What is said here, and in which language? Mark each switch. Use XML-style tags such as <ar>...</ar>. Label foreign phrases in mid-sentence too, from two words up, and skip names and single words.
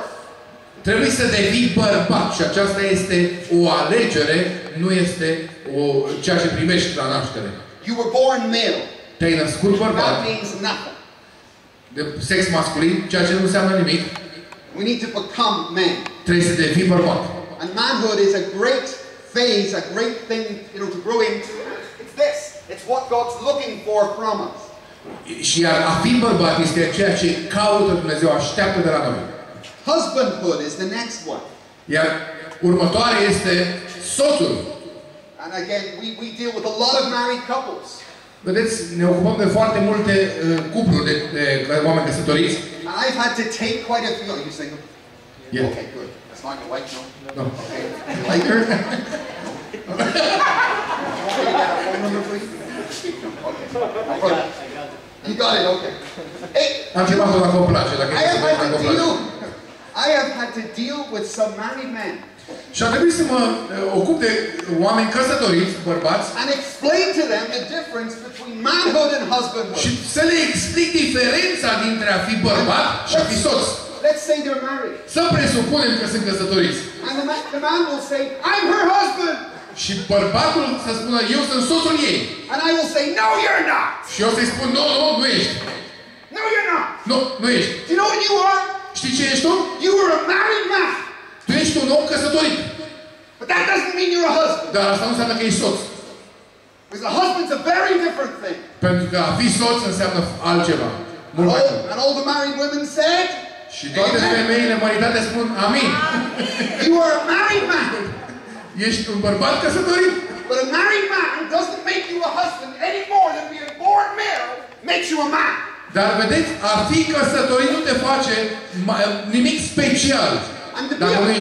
<ro>Trebuie să devii bărbat și aceasta este o alegere, nu este ceea ce primești la naștere.</ro> <en>You were born male.</en> <ro>Te-ai născut bărbat.</ro> <en>That means nothing.</en> <ro>De sex masculin, ceea ce nu înseamnă nimic.</ro> <en>We need to become men.</en> <ro>Trebuie să devii bărbat.</ro> <en>And manhood is a great phase, a great thing, to grow into. It's this. It's what God's looking for from us.</en> <ro>Și a fi bărbat este ceea ce caută Dumnezeu, așteaptă de la noi.</ro> <en>Husbandhood is the next one.</en> <ro>Iar următoarea este soțul.</ro> <en>And again, we deal with a lot of married couples.</en> <ro>Vedeți, ne ocupăm de foarte multe cupluri de oameni căsătoriți.</ro> <en>And I've had to take quite a few. Are you single? Yeah. Okay, good. That's not your wife, no? No. Okay. You like her? Okay. Can you get a phone number, please? Okay. You got it, okay. Hey,</en> <ro>Am chemat-o dacă o place, dacă</ro> <en>I have had to deal with some married men.</en> <ro>Și a trebuit să mă ocup de oameni căsătoriți, bărbați,</ro> <en>and explain to them the difference between manhood and husbandhood.</en> <ro>Și să le explic diferența dintre a fi bărbat și a fi soț.</ro> <en>Let's say they're married.</en> <ro>Să presupunem că sunt căsătoriți.</ro> <en>And the man will say, I'm her husband.</en> <ro>Și bărbatul să spună, eu sunt soțul ei.</ro> <en>And I will say, no, you're not.</en> <ro>Și eu să-i spun, nu ești.</ro> <en>No, you're not.</en> <ro>Nu ești.</ro> <en>Do you know what you are?</en> <ro>Știi ce ești tu?</ro> <en>You are a married man.</en> <ro>Tu ești un om căsătorit.</ro> <en>But that doesn't mean you're a husband.</en> <ro>Dar asta nu înseamnă că ești soț.</ro> <en>Because a husband's a very different thing.</en> <ro>Pentru că a fi soț înseamnă altceva. Mult mai mult.</ro> <en>And all the married women said,</en> <ro>și toate femeile maritate spun amin.</ro> <en>You are a married man.</en> <ro>Ești un bărbat căsătorit.</ro> <en>But a married man doesn't make you a husband any more than being born male makes you a man.</en> <ro>Dar vedeți, a fi căsătorit nu te face nimic special. Dacă</ro>